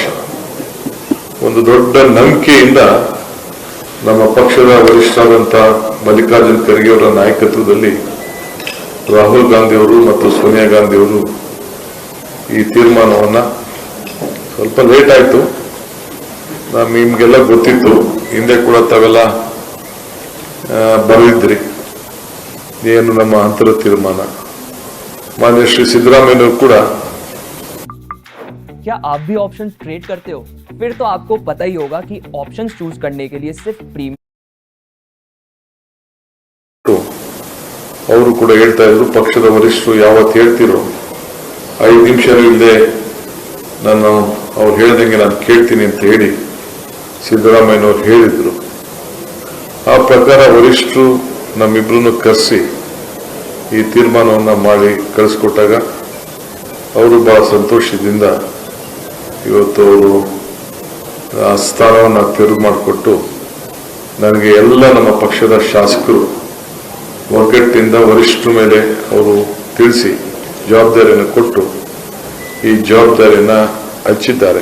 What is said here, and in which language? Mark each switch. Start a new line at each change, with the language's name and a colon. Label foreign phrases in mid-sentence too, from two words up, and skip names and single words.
Kannada: ಒಂದು ದೊಡ್ಡ ನಂಬಿಕೆಯಿಂದ ನಮ್ಮ ಪಕ್ಷದ ವರಿಷ್ಠರಾದಂಥ ಮಲ್ಲಿಕಾರ್ಜುನ್ ಖರ್ಗೆ ಅವರ ನಾಯಕತ್ವದಲ್ಲಿ ರಾಹುಲ್ ಗಾಂಧಿ ಅವರು ಮತ್ತು ಸೋನಿಯಾ ಗಾಂಧಿ ಅವರು ಈ ತೀರ್ಮಾನವನ್ನು, ಸ್ವಲ್ಪ ಲೇಟ್ ಆಯಿತು, ನಿಮಗೆಲ್ಲ ಗೊತ್ತಿತ್ತು, ಹಿಂದೆ ಕೂಡ ತಾವೆಲ್ಲ ಬರೆದಿದ್ರಿ ಏನು ನಮ್ಮ ಅಂತರ ತೀರ್ಮಾನ. ಮಾನ್ಯ ಶ್ರೀ ಸಿದ್ದರಾಮಯ್ಯನವರು ಕೂಡ
Hindi: क्या आप भी
English: options trade
Hindi: करते हो? फिर तो आपको पता ही होगा कि
English: options choose
Hindi: करने के लिए सिर्फ प्रीमियम
Kannada: ಅವರು ಕೂಡ ಹೇಳ್ತಾ ಇದ್ರು, ಪಕ್ಷದ ವರಿಷ್ಠರು ಯಾವತ್ತು ಹೇಳ್ತಿರೋ 5 ನಿಮಿಷನೂ ಇಲ್ಲದೆ ನಾನು ಅವ್ರು ಹೇಳ್ದಂಗೆ ನಾನು ಕೇಳ್ತೀನಿ ಅಂತ ಹೇಳಿ ಸಿದ್ದರಾಮಯ್ಯನವ್ರು ಹೇಳಿದ್ರು. ಆ ಪ್ರಕಾರ ವರಿಷ್ಠರು ನಮ್ಮಿಬ್ರನ್ನು ಕರೆಸಿ ಈ ತೀರ್ಮಾನವನ್ನು ಮಾಡಿ ಕಳಿಸ್ಕೊಟ್ಟಾಗ ಅವರು ಬಹಳ ಸಂತೋಷದಿಂದ ಇವತ್ತು ಅವರು ಆ ಸ್ಥಾನವನ್ನು ತೆರವು ಮಾಡಿಕೊಟ್ಟು ನನಗೆ ಎಲ್ಲ ನಮ್ಮ ಪಕ್ಷದ ಶಾಸಕರು ಒಗ್ಗಟ್ಟಿನಿಂದ ವರಿಷ್ಠರ ಮೇಲೆ ಅವರು ತಿಳಿಸಿ ಜವಾಬ್ದಾರಿಯನ್ನು ಕೊಟ್ಟು ಈ ಜವಾಬ್ದಾರಿಯನ್ನು ಹಂಚಿದ್ದಾರೆ.